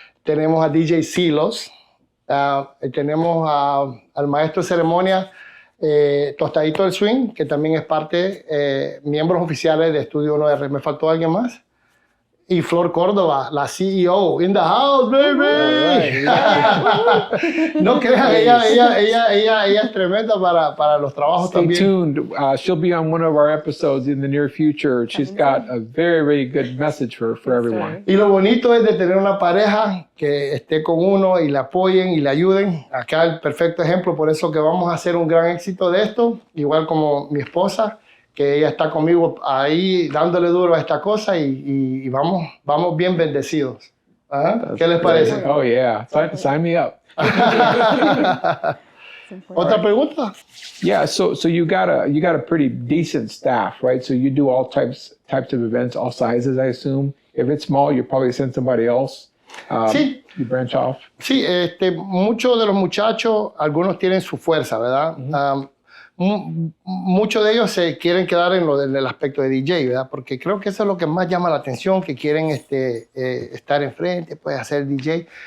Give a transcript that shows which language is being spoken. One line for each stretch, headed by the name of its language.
Spanish: Tenemos a DJ Silos. Tenemos al maestro de ceremonia Tostadito del Swing, que también es parte, miembros oficiales de Estudio 1R. ¿Me faltó alguien más? Y Flor Córdoba, la CEO,
English: in the house, baby.
Spanish: No crean, ella es tremenda para los trabajos
English: Stay
Spanish: también.
English: tuned. She'll be on one of our episodes in the near future. She's got a very, very good message for everyone.
Spanish: Y lo bonito es de tener una pareja que esté con uno y la apoyen y le ayuden. Acá el perfecto ejemplo, por eso que vamos a hacer un gran éxito de esto, igual como mi esposa, que ella está conmigo ahí dándole duro a esta cosa y vamos bien bendecidos. ¿Qué les parece?
English: Oh, yeah. Sign me up.
Spanish: ¿Otra pregunta?
English: Yeah, so you got a pretty decent staff, right? So you do all types of events, all sizes, I assume. If it's small, you probably send somebody else.
Spanish: Sí.
English: You branch off.
Spanish: Sí, muchos de los muchachos, algunos tienen su fuerza, ¿verdad? Muchos de ellos se quieren quedar en el aspecto de DJ, ¿verdad? Porque creo que eso es lo que más llama la atención, que quieren estar enfrente, pues hacer DJ.